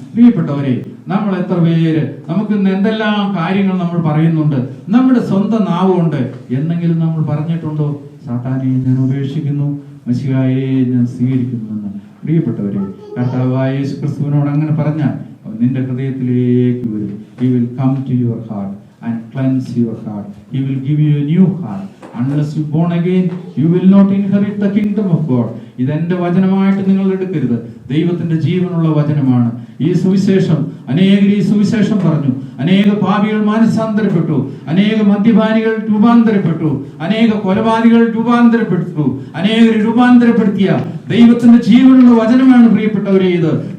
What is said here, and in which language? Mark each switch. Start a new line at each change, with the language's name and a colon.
Malayalam: പ്രിയപ്പെട്ടവരെ, നമ്മൾ എത്ര പേര് നമുക്ക് ഇന്ന് എന്തെല്ലാം കാര്യങ്ങൾ നമ്മൾ പറയുന്നുണ്ട്. നമ്മുടെ സ്വന്തം നാവ് കൊണ്ട് എന്തെങ്കിലും നമ്മൾ പറഞ്ഞിട്ടുണ്ടോ? സാത്താനെ ഞാൻ ഉപേക്ഷിക്കുന്നു, മെസ്സിഹായെ ഞാൻ സ്വീകരിക്കുന്നു എന്ന്. പ്രിയപ്പെട്ടവരെ, കർത്താവായ യേശുക്രിസ്തുവിനോട് അങ്ങനെ പറഞ്ഞാൽ അവൻ നിന്റെ ഹൃദയത്തിലേക്ക് വരും.
English: He will come to your heart and cleanse your heart. He will give you a new heart. Unless you born again, you will not inherit the kingdom of God.
Malayalam: ഇതെന്റെ വചനമായിട്ട് നിങ്ങൾ എടുക്കരുത്. ദൈവത്തിന്റെ ജീവനുള്ള വചനമാണ് ഈ സുവിശേഷം. അനേകർ ഈ സുവിശേഷം പറഞ്ഞു. അനേക പാപികൾ മാനസാന്തരപ്പെട്ടു. അനേക മദ്യപാനികൾ രൂപാന്തരപ്പെട്ടു. അനേക കൊലപാതകൾ രൂപാന്തരപ്പെട്ടു. അനേകർ രൂപാന്തരപ്പെടുത്തിയ ദൈവത്തിന്റെ ജീവനുള്ള വചനമാണ് പ്രിയപ്പെട്ടവരെ ഇത്.